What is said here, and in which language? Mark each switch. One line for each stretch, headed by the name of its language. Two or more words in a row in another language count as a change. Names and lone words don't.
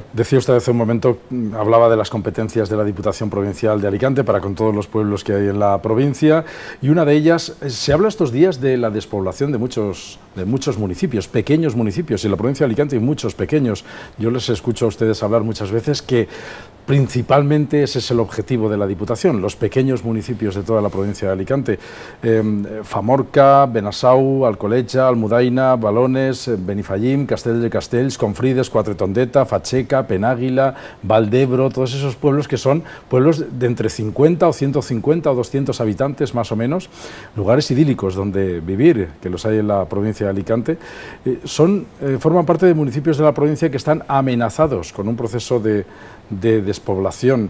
Spanish: Decía usted hace un momento, hablaba de las competencias de la Diputación Provincial de Alicante para con todos los pueblos que hay en la provincia, y una de ellas, se habla estos días de la despoblación de muchos municipios, pequeños municipios, y en la provincia de Alicante hay muchos pequeños. Yo les escucho a ustedes hablar muchas veces que principalmente ese es el objetivo de la Diputación, los pequeños municipios de toda la provincia de Alicante. Famorca, Benassau, Alcoleja, Almudaina, Balones, Benifallim, Castell de Castells, Confrides, Quatretondeta, Facheca, Penàguila, Valdebro, todos esos pueblos que son pueblos de entre 50 o 150 o 200 habitantes más o menos, lugares idílicos donde vivir, que los hay en la provincia de Alicante, forman parte de municipios de la provincia que están amenazados con un proceso de despoblación.